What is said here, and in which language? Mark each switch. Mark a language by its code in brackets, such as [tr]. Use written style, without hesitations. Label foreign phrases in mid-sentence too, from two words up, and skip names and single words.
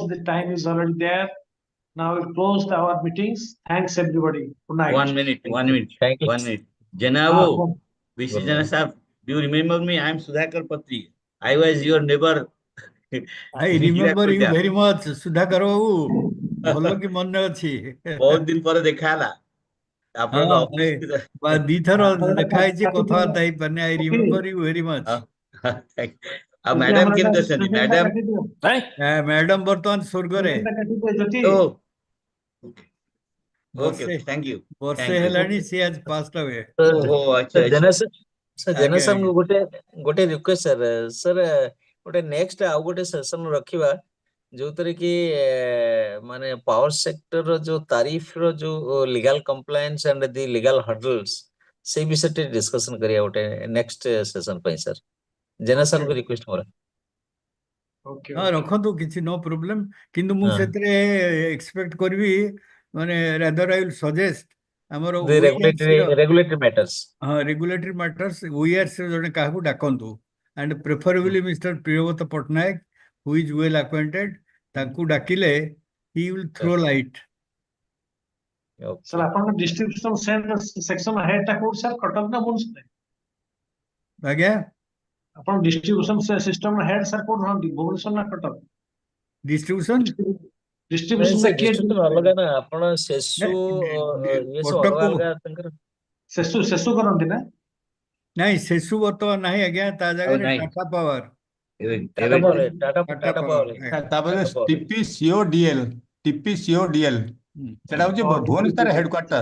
[en] The time is already there. Now we'll close our meetings. Thanks everybody. Good night. 1 minute, 1 minute, Thank you. 1 minute. Janavo, Good Jana night. Sahab, do you remember me? I am Sudhakar Patri. I was your neighbor. I remember you very much, Sudhakar babu. [or] ଭଲ କି ମନେ ଅଛି ବହୁତ ଦିନ ପରେ ଦେଖା ହେଲା ଆପଣଙ୍କ ଅଫିସ ଦିଥର ଦେଖା ହେଇଛି କଥାବାର୍ତ୍ତା ହେଇପାରିନି [en] I remember you very much. [or] ଆଉ ମ୍ୟାଡାମ କେମିତି ଅଛନ୍ତି ମ୍ୟାଡାମ ମ୍ୟାଡାମ ବର୍ତ୍ତମାନ ସ୍ୱର୍ଗରେ ବର୍ଷେ ହେଲାଣି [en] she has passed away. [or] ଜେନା ସାର୍ ଗୋଟେ ରିକ୍ୱେଷ୍ଟ ସାର୍ ଗୋଟେ ନେକ୍ସଟ ଆଉ ଗୋଟେ ସେସନ ରଖିବା ଯୋଉଥିରେ କି ମାନେ [en] power sector [or] ଯୋଉ ତାରିଫ ର ଯୋଉ [en] legal compliance and the legal hurdles [or] ସେଇ ବିଷୟରେ ଡିସ୍କସନ କରିବା ଗୋଟେ [en] next session [or] ପାଇଁ ସାର୍ ଜେନା ସାର୍ଙ୍କୁ ରିକ୍ୱେଷ୍ଟ ମୋର ହଁ ରଖନ୍ତୁ କିଛି [en] no problem [or] କିନ୍ତୁ ମୁଁ ସେଥିରେ ଏକ୍ସପେକ୍ଟ କରିବି ମାନେ [en] rather I will suggest [or] ଆମର [en] regulatory matters [or] ହଁ [en] regulatory matters [or] OERS ରେ ଜଣେ କାହାକୁ ଡାକନ୍ତୁ [en] and preferably Mr. Priyavrata Patnaik who is well acquainted [or] ତାଙ୍କୁ ଡାକିଲେ [en] he will throw light. [or] Sir ଆପଣଙ୍କ [en] distribution section head [or] ଟା କୋଉଠି sir କଟକ ନା ଭୁବନେଶ୍ୱର ଆଜ୍ଞା ଆପଣ [en] distribution system head [or] sir କୋଉଠି ରହନ୍ତି ଭୁବନେଶ୍ୱର ନା କଟକ distribution ଅଲଗା ନା ଆପଣ ସେସୁ ଅଲଗା ତାଙ୍କର ସେସୁ କରନ୍ତି ନା ନାଇଁ ସେସୁ ବର୍ତ୍ତମାନ ନାହିଁ ଆଜ୍ଞା ତା ଜାଗାରେ ଟାଟା ପାୱାର ତାପରେ TPCODL ସେଟା ହଉଛି ଭୁବନେଶ୍ୱର ହେଡକ୍ୱାର୍ଟର